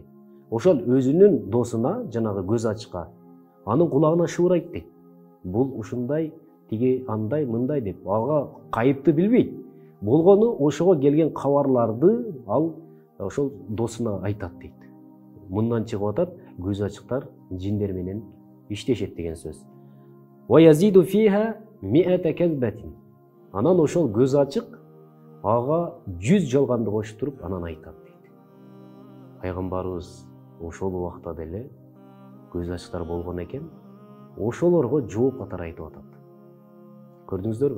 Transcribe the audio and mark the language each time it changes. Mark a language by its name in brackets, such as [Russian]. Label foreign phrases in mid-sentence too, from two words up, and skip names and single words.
[Kyrgyz] Ошол өзүнүн досуна, жанагы көз ачыкка, анын кулагына шыбырайт дейт. Бул ушундай, тиги андай, мындай деп, ага кайыпты билбейт. Болгону ошого келген кабарларды ал ошол досуна айтат дейт. Мындан чыгып атат, көз ачыктар жиндер менен иштешет деген сөз. [Arabic] ويزيد فيها مائة كذبة. [Kyrgyz] Анан ошол көз ачык ага 100 жалганды коштуруп анан айтат дейт. Пайгамбарыбыз ошол убакта деле көз ачыктар болгон экен, ошолорго жооп катары айтып атат. Көрдүңүздөрбү?